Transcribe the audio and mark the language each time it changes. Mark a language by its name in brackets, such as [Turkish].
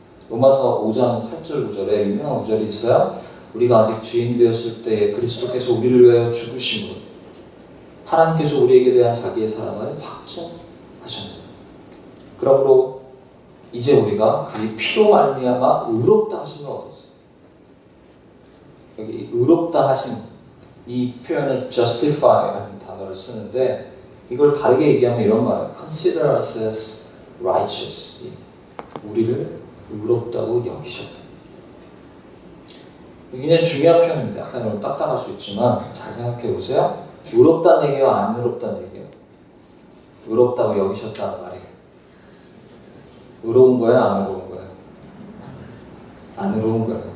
[Korean] 로마서 5장 8절 9절에 유명한 구절이 있어요. 우리가 아직 죄인 되었을 때 그리스도께서 우리를 위하여 죽으심으로 하나님께서 우리에게 대한 자기의 사랑을 확증하셨습니다. 그러므로 이제 우리가 그의 피로 말미암아 의롭다 하심을 얻었어요. 여기 의롭다 하심, 이 표현은 justify라는 단어를 쓰는데 이걸 다르게 얘기하면 이런 말이에요. [English] Consider us as righteous. [Korean] 우리를 의롭다고 여기셨다. 굉장히 중요한 표현입니다. 약간 좀 딱딱할 수 있지만 잘 생각해 보세요. 의롭다는 얘기와 안 의롭다는 얘기예요. 의롭다고 여기셨다는 말이에요. 의로운 거예요? 안 의로운 거예요? 안 의로운 거예요.